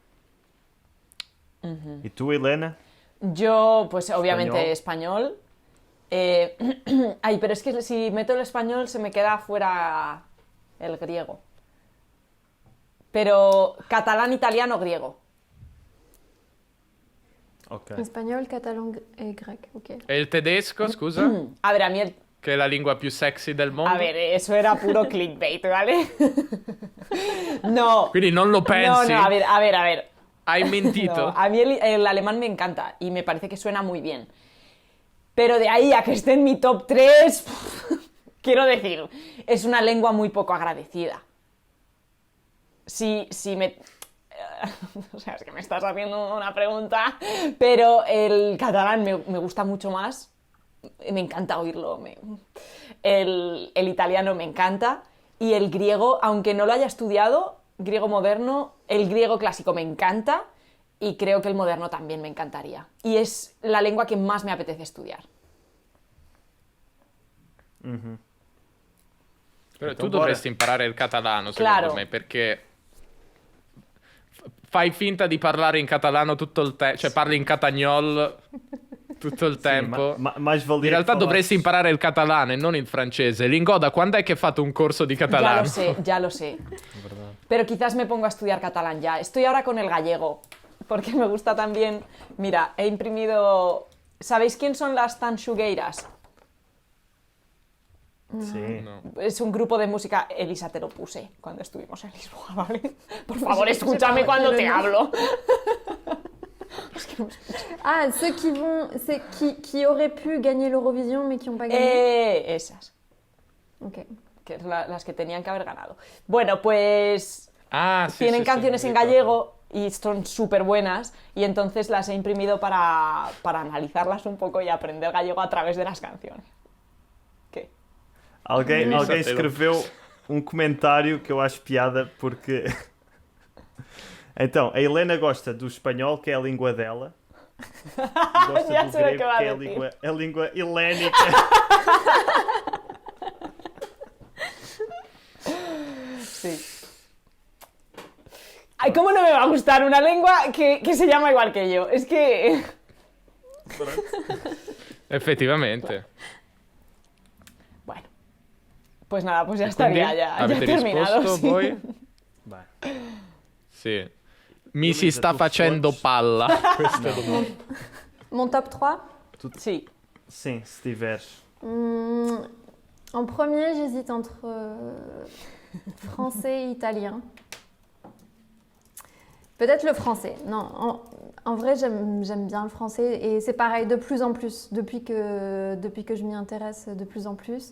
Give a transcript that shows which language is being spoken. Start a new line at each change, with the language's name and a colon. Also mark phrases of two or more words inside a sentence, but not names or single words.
Italian: E tu, Helena?
Spanish: Yo, pues obviamente español. Ay, pero es que si meto el español se me queda fuera el griego. Pero catalán, italiano, griego. Ok.
French: Espagnol, catalan et grec. Ok.
Italian: E il tedesco, scusa?
Spanish: A ver, a mí el...
Italian: Che è la lingua più sexy del mondo?
Spanish: A ver, eso era puro clickbait, ¿vale? No.
Italian: Quindi non lo
Spanish: No,
Italian: pensi?
Spanish: no, a ver.
Italian: Hai mentito?
Spanish: No, a mí el alemán me encanta y me parece que suena muy bien. Pero de ahí a que esté en mi top 3, quiero decir, es una lengua muy poco agradecida. Si me... O sea, es que me estás haciendo una pregunta, pero el catalán me gusta mucho más. Me encanta oírlo. El italiano me encanta. Y el griego, aunque no lo haya estudiado, griego moderno, el griego clásico me encanta. Y creo que el moderno también me encantaría. Y es la lengua que más me apetece estudiar.
Italian: Però tu dovresti imparare il catalano, secondo
Spanish: Claro.
Italian: me, perché fai finta di parlare in catalano tutto il tempo, cioè parli in catagnol tutto il tempo.
Portuguese: Mais valia
Italian: In realtà
Portuguese: que
Italian: dovresti
Portuguese: falasses-
Italian: imparare il catalano e non il francese. Lingoda, quando è che hai fatto un corso di catalano?
Spanish: Ya lo sé. Pero quizás me pongo a estudiar catalán ya. Estoy ahora con el gallego, porque me gusta también... Mira, he imprimido... ¿Sabéis quién son las tanxugueiras? Sí. No. Es un grupo de música, Elisa, te lo puse cuando estuvimos en Lisboa, ¿vale? Por favor, escúchame cuando te hablo.
French: Ah, ceux qui auraient pu gagner l'Eurovision mais qui n'ont pas gagné.
Spanish: Esas, Ok. que es las que tenían que haber ganado. Bueno, pues
Italian: Ah, sí,
Spanish: tienen
Italian: sí, sí,
Spanish: canciones
Italian: me
Spanish: en
Italian: ricordo.
Spanish: gallego y son súper buenas y entonces las he imprimido para analizarlas un poco y aprender gallego a través de las canciones. ¿Qué?
Portuguese: Alguém Elisa Taylor. escreveu um comentário que eu acho piada porque. Então, a Helena gosta do espanhol, que é a língua dela. E gosta Já do sei o que grego, vai que é dizer. a língua helénica.
Spanish: Sí. Ay, ¿cómo no me va a gustar una lengua que se llama igual que yo? Es que...
Italian: Effettivamente.
Spanish: Bueno. Pues nada, pues ya
Italian: Quindi
Spanish: estaría, ya he
Italian: avete
Spanish: terminado.
Italian: risposto sì. voi?
Portuguese: Bem,
Italian: Sì. Mi si
Portuguese: Elisa,
Italian: sta
Portuguese: tu
Italian: facendo
Portuguese: fones?
Italian: palla. Questa domanda.
French: Mon top 3.
Spanish: Sí.
Portuguese: sim, se tiveres.
French: En premier, j'hésite entre français et italien. Peut-être le français. Non, en vrai, j'aime bien le français et c'est pareil de plus en plus depuis que je m'y intéresse de plus en plus.